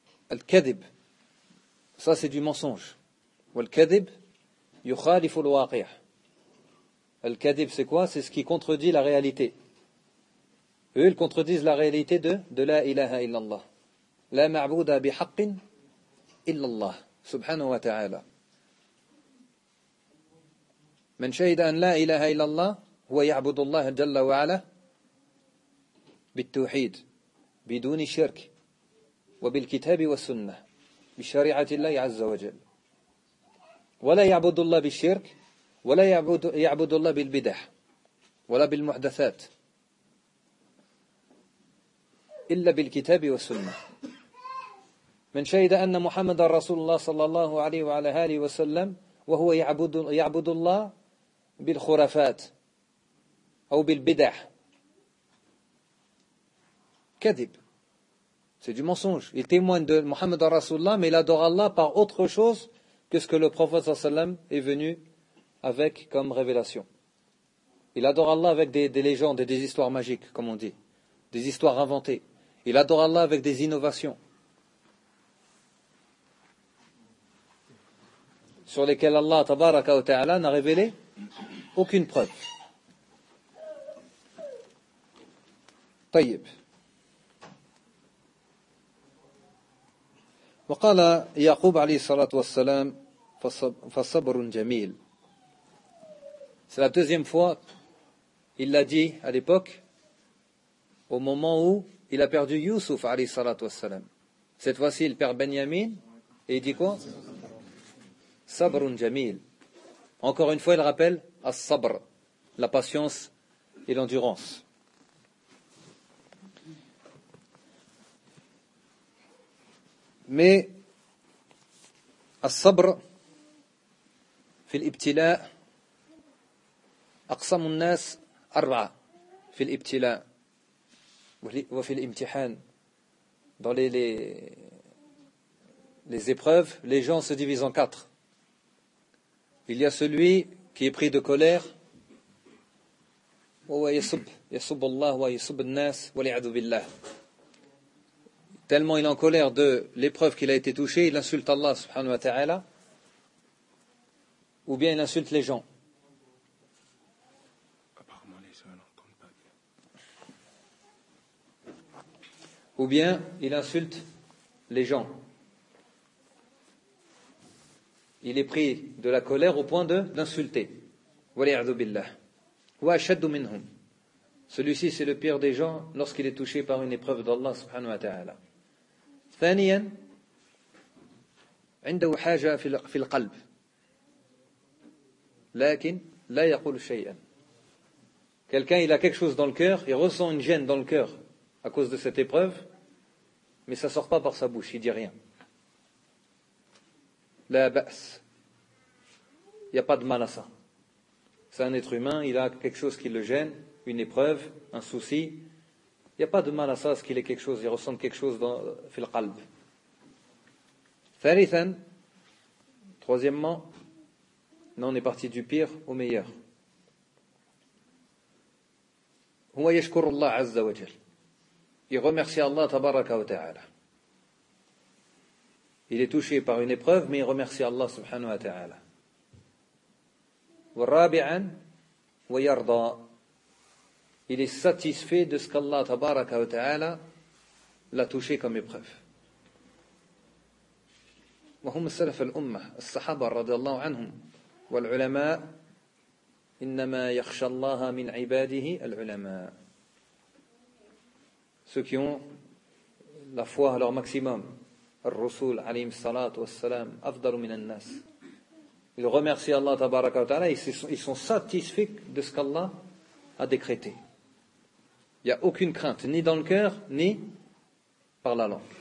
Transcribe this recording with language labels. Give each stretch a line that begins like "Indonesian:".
French: Al-kadib. Ça, c'est du mensonge. Wal-kadib.
Arabic: يخالف الواقع.
French: Al-kadib, c'est quoi? C'est ce qui contredit la réalité. Eux, ils contredisent la réalité de la ilaha illallah.
Arabic: لا معبود بحق إلا الله سبحانه وتعالى. من شهد أن لا إله إلا الله هو يعبد الله جل وعلا بالتوحيد بدون شرك وبالكتاب والسنة بشريعة الله عز وجل، ولا يعبد الله بالشرك ولا يعبد الله بالبدع ولا بالمحدثات إلا بالكتاب والسنة. من شهد أن محمد رسول الله صلى الله عليه وعلى آله وسلم وهو يعبد الله بالخرافات أو بالبدع، كذب،
French: c'est du mensonge. Il témoigne de Mohammed Rasulullah, mais il adore Allah par autre chose que ce que le prophète sallam est venu avec comme révélation. Il adore Allah avec des légendes et des histoires magiques, comme on dit, des histoires inventées. Il adore Allah avec des innovations sur lesquelles Allah tabaraka wa ta'ala n'a révélé aucune preuve.
Arabic: طيب. وقال يعقوب عليه الصلاة والسلام فصبر جميل.
French: C'est la deuxième fois il l'a dit à l'époque, au moment où il a perdu Youssouf عليه الصلاة والسلام. Cette fois-ci il perd Benjamin et il dit quoi?
Arabic: صبر جميل.
French: Encore une fois il rappelle الصبر, la patience et l'endurance.
Arabic: Mais الصبر في الابتلاء أقسم الناس أربعة في الابتلاء وفي الامتحان.
French: Dans les épreuves, les gens se divisent en quatre. Il y a celui qui est pris de colère.
Arabic: وهو يسب يسب الله ويسب الناس والعياذ بالله.
French: Tellement il est en colère de l'épreuve qu'il a été touché, il insulte Allah subhanahu wa ta'ala, ou bien il insulte les gens. Apparemment les gens n'entendent pas bien. Ou bien il insulte les gens. Il est pris de la colère au point d'insulter.
Arabic: وَلِيَعْذُ بِاللَّهِ وَأَشَدُّ مِنْهُمْ.
French: Celui-ci c'est le pire des gens lorsqu'il est touché par une épreuve d'Allah subhanahu wa ta'ala.
Arabic: ثانيا عنده حاجة في القلب لكن لا يقول شيئا.
French: Quelqu'un il a quelque chose dans le cœur, il ressent une gêne dans le cœur à cause de cette épreuve, mais ça sort pas par sa bouche, il dit rien.
Arabic: لا بأس.
French: Il y a pas de mal à ça. C'est un être humain, il a quelque chose qui le gêne, une épreuve, un souci. Il n'y a pas de mal à ça, ce qu'il est quelque chose, il ressent quelque chose dans le qalb. Thalithan, troisièmement, non, on est parti du pire au meilleur.
Arabic: Huwa yashkur Allah azza wa jal.
French: Il remercie Allah tabaraka wa ta'ala. Il est touché par une épreuve, mais il remercie Allah subhanahu wa ta'ala.
Arabic: Wa rabi'an, wa yarda.
French: Il est satisfait de ce qu'Allah tabaraka wa ta'ala l'a touché comme épreuve.
Arabic: وهم السلف الأمة الصحابة رضي الله عنهم والعلماء إنما يخشى الله من عباده العلماء.
French: Ceux qui ont la foi à leur maximum,
Arabic: الرسول عليهم الصلاة والسلام أفضل من الناس.
French: Ils remercient Allah tabaraka wa ta'ala, ils sont satisfaits de ce qu'Allah a décrété. Il n'y a aucune crainte, ni dans le cœur, ni par la langue.